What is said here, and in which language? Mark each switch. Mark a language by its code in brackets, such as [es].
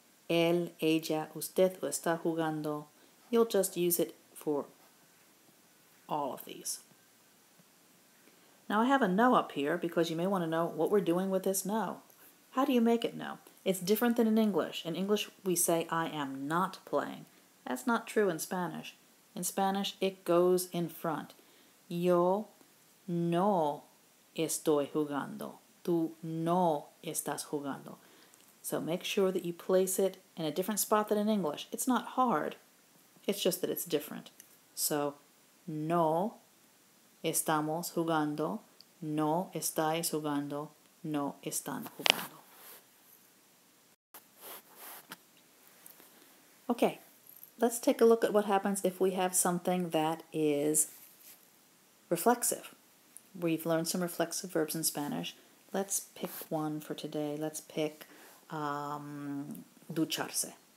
[es] Él, ella, usted está jugando. [en] You'll just use it for all of these. Now I have a no up here because you may want to know what we're doing with this no. How do you make it no? It's different than in English. In English we say I am not playing. That's not true in Spanish. In Spanish it goes in front. [es] Yo no estoy jugando. Tú no estás jugando. [en] So make sure that you place it in a different spot than in English. It's not hard. It's just that it's different. [es] So, no estamos jugando, no estáis jugando, no están jugando. [en] Okay, let's take a look at what happens if we have something that is reflexive. We've learned some reflexive verbs in Spanish. Let's pick one for today. Let's pick ducharse.